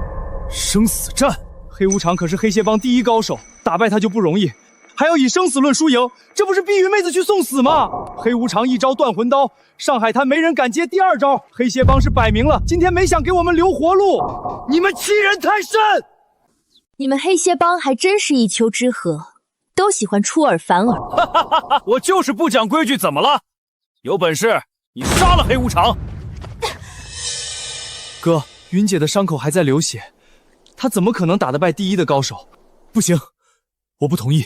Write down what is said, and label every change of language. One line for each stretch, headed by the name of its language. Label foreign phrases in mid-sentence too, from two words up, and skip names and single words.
Chinese: 生死戰，黑無常可是黑蟹幫第1高手，打敗他就不容易，還要以生死論輸贏，這不是逼雲妹子去送死嗎？黑無常一招斷魂刀，上海灘沒人敢接第2招，黑蟹幫是擺明了今天沒想給我們留活路，你們欺人太甚！你們黑蟹幫還真是一丘之貉，都喜歡出爾反爾。我就是不講規矩，怎麼了？有本事你殺了黑無常！哥，雲姐的傷口還在流血，她怎麼可能打得敗第1的高手？不行，我不同意。